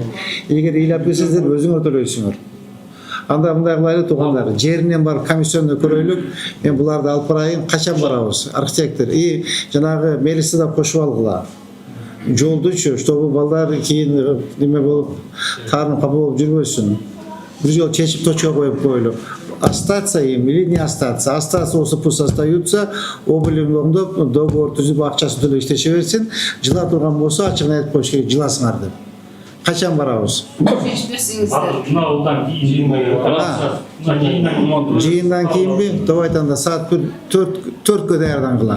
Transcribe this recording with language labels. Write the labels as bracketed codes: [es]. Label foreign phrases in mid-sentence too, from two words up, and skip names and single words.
[ky] Эгер ыйлап келсеңиздер өзүңөр төлөйсүңөр. Анда мындай кылайлы туугандар, жеринен барып комиссионду көрөйлүк. Мен буларды алып барайын, качан барабыз? Архитектор и жанагы мелисти да кошуп алгыла. Жолдучу, чтобы балдар кийин неме болуп, таарынып капа болуп жүрбөсүн. Бир жол чечип точка коюп коелу. [ru] Остаться им или не остаться? Остаться болсо пусть остаются, [ky] облим оңдоп, договор түзүп акчасын төлөп иштеше берсин. Жыла турган болсо ачыгын айтып коюш керек, жыласыңар деп. Качан барабыз? Чечип берсеңиздер. Жыйындан кийинби? Давай айтанда саат 4-кө даярдангыла.